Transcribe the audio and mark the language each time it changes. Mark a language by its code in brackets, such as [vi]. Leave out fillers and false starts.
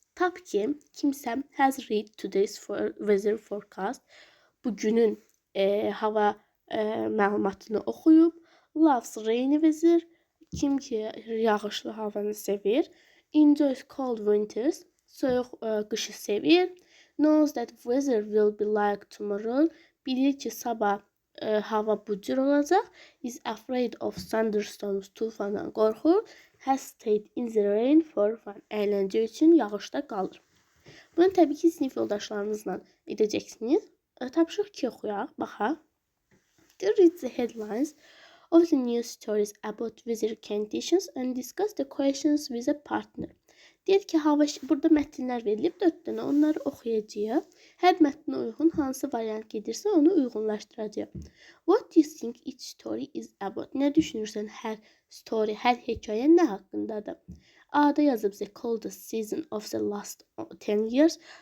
[az] Tap ki, kimsə [en] has read today's weather forecast. [az] Bugünün hava məlumatını oxuyub. [en] Loves rainy weather. [az] Kim ki yağışlı havanı sevir. [en] Enjoys cold winters. [az] Soyuq qışı sevir. [en] Knows that weather will be like tomorrow. [az] Bilir ki sabah hava bu cür olacaq. [en] Is afraid of thunderstorms. Tufandan qorxur. Has stayed in the rain for fun. [az] Əyləncə üçün yağışda qalır. Bunu təbii ki sinif yoldaşlarınızla edəcəksiniz. Tapşırıq 2 oxuyaq. Baxaq. [en] Read the headlines of the news stories about weather conditions and discuss the questions with a partner. [az] Deyir ki, burada mətnlər verilib 4 dənə. Onları oxuyacağıq. Hər mətnə uyğun hansı variant gedirsə onu uyğunlaşdıracağıq. [en] What do you think each story is about? [az] Nə düşünürsən hər story, hər hekayə nə haqqındadır? A-da yazıb [en] the coldest season of the last 10 years.